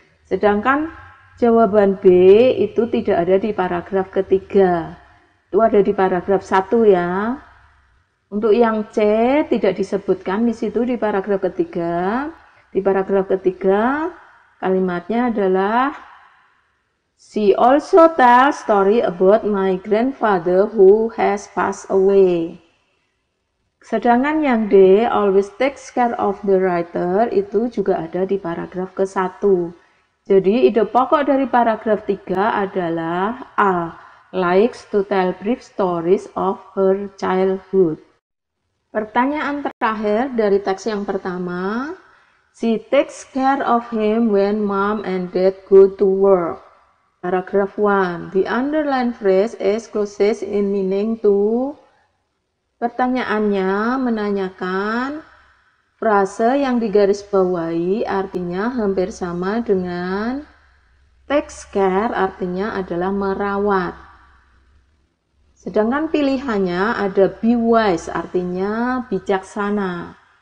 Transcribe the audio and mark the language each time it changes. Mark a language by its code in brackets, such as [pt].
[id] Sedangkan jawaban B itu tidak ada di paragraf ketiga. Itu ada di paragraf 1 ya. Untuk yang C tidak disebutkan di situ di paragraf ketiga. Di paragraf ketiga, kalimatnya adalah [en] she also tells story about my grandfather who has passed away. [id] Sedangkan yang D, [en] always takes care of the writer, [id] itu juga ada di paragraf ke-1. Jadi ide pokok dari paragraf 3 adalah A, [en] likes to tell brief stories of her childhood. [id] Pertanyaan terakhir dari teks yang pertama, [en] she takes care of him when mom and dad go to work. Paragraph 1. The underlined phrase is closest in meaning to. [id] Pertanyaannya menanyakan frase yang digarisbawahi artinya hampir sama dengan takes care artinya adalah merawat. Sedangkan pilihannya ada be wise artinya bijaksana.